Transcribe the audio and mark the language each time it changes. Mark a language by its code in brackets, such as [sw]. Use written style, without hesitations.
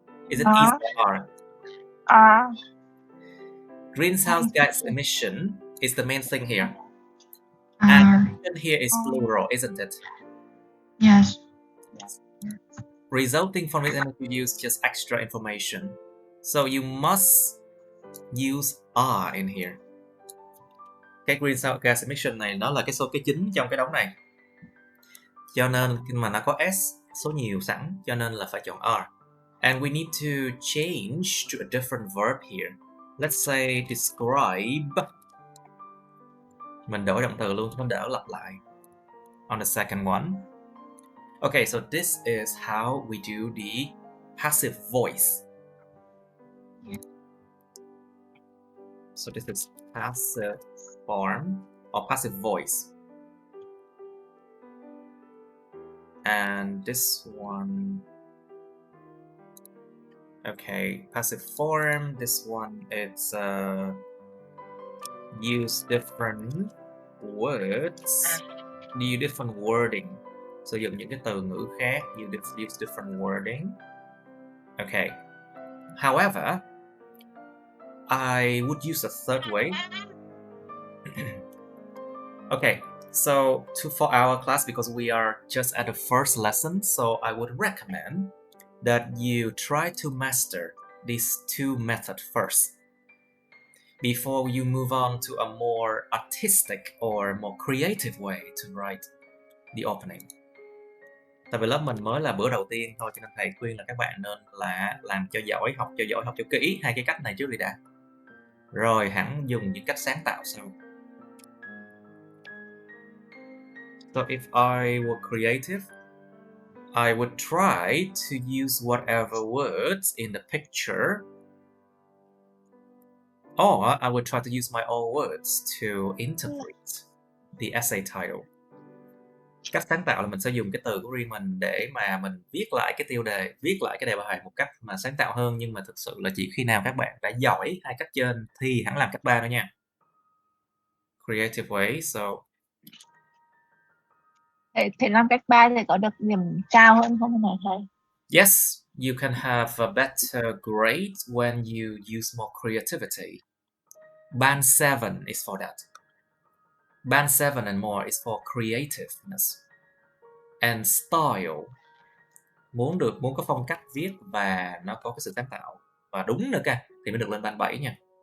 [en] Is it is or are? Greenhouse gas emission is the main thing here. And emission here is plural, isn't it? Yes. Resulting from this energy use, just extra information. So you must use are in here. [vi] Cái [en] greenhouse gas emission [vi] này nó là cái số kế chính trong cái đống này. Cho nên mà nó có s số nhiều sẵn, cho nên là phải chọn are. [en] And we need to change to a different verb here. Let's say describe. [vi] Mình đổi động từ luôn, nó đỡ lặp lại. [en] On the second one. Okay, so this is how we do the passive voice. So this is passive form or passive voice. And this one, okay, passive form, this one, it's use different words, use different wording. [vi] Sử dụng những cái từ ngữ khác, [en] use different wording. Okay. However, I would use a third way. Okay, so for our class, because we are just at the first lesson, so I would recommend that you try to master these two methods first before you move on to a more artistic or more creative way to write the opening. [vi] Tại vì lớp mình mới là bữa đầu tiên thôi, cho nên thầy khuyên là các bạn nên là làm cho giỏi, học cho kỹ hai cái cách này trước đi đã. Rồi hẳn dùng những cách sáng tạo sau. [en] So if I were creative, I would try to use whatever words in the picture, or I would try to use my own words to interpret the essay title. [vi] Cách sáng tạo là mình sẽ dùng cái từ của riêng mình để mà mình viết lại cái tiêu đề, viết lại cái đề bài một cách mà sáng tạo hơn, nhưng mà thực sự là chỉ khi nào các bạn đã giỏi hai cách trên thì hẳn làm cách ba nữa nha. [en] Creative way, so [vi] Thầy làm cách 3 thì có được điểm cao hơn không hả thầy? [en] Yes, you can have a better grade when you use more creativity. Band 7 is for that. Band 7 and more is for creativeness and style. [vi] Muốn có phong cách viết và nó có cái sự sáng tạo và đúng nữa cả thì mới được lên band 7 nha.